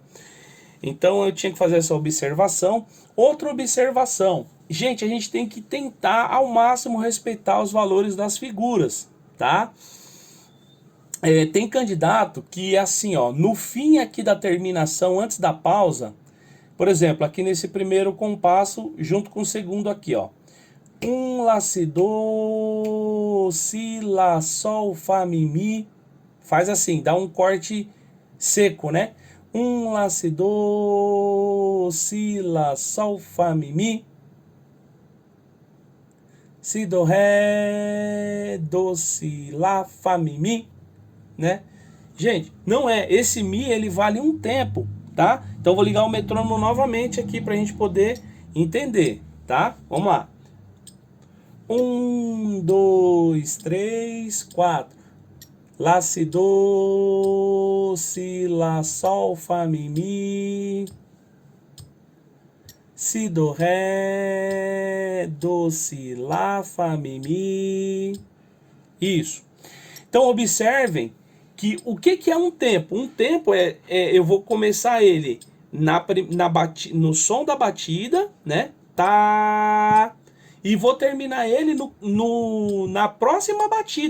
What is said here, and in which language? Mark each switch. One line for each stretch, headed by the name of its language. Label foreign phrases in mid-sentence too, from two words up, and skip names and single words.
Portuguese: Então eu tinha que fazer essa observação. Outra observação, gente, a gente tem que tentar ao máximo respeitar os valores das figuras, tá? Tem candidato que assim, ó, no fim aqui da terminação, antes da pausa, Por exemplo, aqui nesse primeiro compasso, junto com o segundo aqui, ó. Lá, si, do, si, lá, sol, fá, mi, mi. Faz assim, dá um corte seco, né? Lá, si, do, si, lá, sol, fá, mi, mi. Si, do, ré, do, si, lá, fá, mi, mi, né? Gente, não é, esse mi ele vale um tempo, tá? Então vou ligar o metrônomo novamente aqui pra gente poder entender, tá? Vamos lá. 2, 3, 4. Lá, si, do, si, lá, sol, fá, mi, mi. Si, do, ré, do, si, lá, fá, mi, mi. Isso. Então observem que o que é um tempo? Um tempo eu vou começar ele no som da batida, né? Tá. E vou terminar ele na próxima batida.